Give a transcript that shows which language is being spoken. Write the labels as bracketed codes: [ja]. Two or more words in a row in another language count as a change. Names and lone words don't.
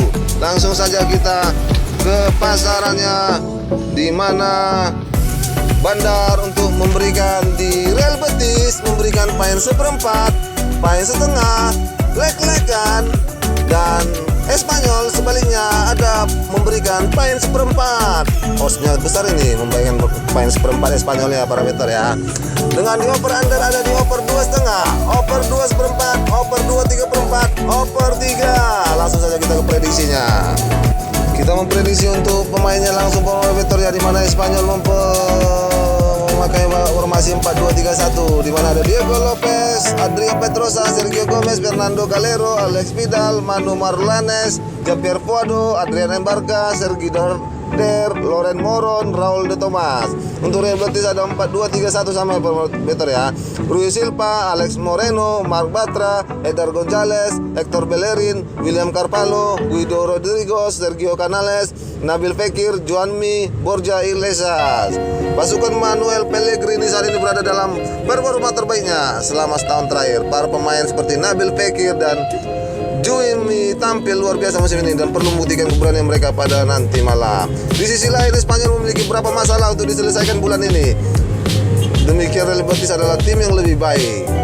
[id] Langsung saja kita ke pasarannya, di mana Bandar untuk memberikan di Real Betis memberikan poin 1/4, poin setengah, lek-lekan, dan Espanyol sebaliknya ada memberikan poin 1/4. Osnya besar ini memberikan poin 1/4 Espanyolnya para meter ya. Dengan di [en] over under [id] ada di over 2,5, over 2/4, over 2/3/4, over 3. Langsung saja kita ke prediksinya. Kita memprediksi untuk pemainnya langsung para meter ya, di mana Espanyol memakai formasi 4-2-3-1, di mana ada Diego Lopez, Adrián Pedrosa, Sergio Gomez, Fernando Calero, Alex Vidal, Manu Marlanes, Jean-Pierre Puado, Adrián Embarca, Sergi Der, Loren Moron, Raul de Tomas. Untuk Real Betis ada 4-2-3-1 sama meter ya. Rui Silva, Alex Moreno, Marc Bartra, Eder Gonzalez, Hector Bellerin, William Carvalho, Guido Rodriguez, Sergio Canales, Nabil Fekir, Juanmi, Borja Iglesias. Pasukan Manuel Pellegrini saat ini berada dalam performa terbaiknya selama setahun terakhir. Para pemain seperti Nabil Fekir dan Juanmi tampil luar biasa musim ini dan perlu membuktikan keberanian mereka pada nanti malam. Di sisi lain, Spanyol memiliki beberapa masalah untuk diselesaikan bulan ini. Demikian, Real Betis adalah tim yang lebih baik.